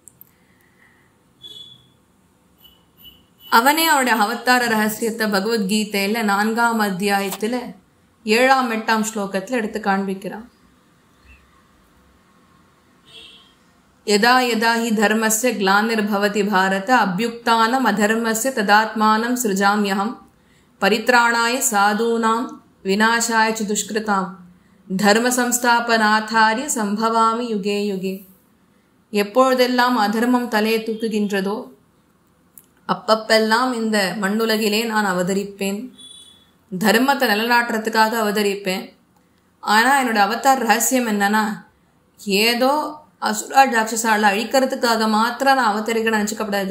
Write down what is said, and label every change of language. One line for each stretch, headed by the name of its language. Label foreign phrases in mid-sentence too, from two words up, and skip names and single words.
Tamil: அவனே அவருடைய அவதார ரகசியத்தை பகவத்கீதையில் 4ஆம் அத்தியாயத்தில் 7-8 ஸ்லோகத்தில் எடுத்து காண்பிக்கிறான்.
Sanskrit: यदा यदा हि धर्मस्य ग्लानिर्भवति भारत अभियुक्तानम् अधर्मस्य तदात्मानं सृजाम्यहम् परित्राणाय साधूनां विनाशाय च दुष्कृताम् धर्म संस्थापनार्थाय सम्भवामि युगे युगे.
Tamil: எப்பொழுதெல்லாம் அதர்மம் தலையை தூக்குகின்றதோ அப்பப்பெல்லாம் இந்த மண்ணுலகிலே நான் அவதரிப்பேன். தர்மத்தை நிலநாட்டுறதுக்காக அவதரிப்பேன். ஆனால் என்னோடய அவதார் ரகசியம் என்னன்னா, ஏதோ அசுரா ராட்சசால அழிக்கிறதுக்காக மாத்திரம் நான் அவதரிக்க நினச்சிக்கப்படாது.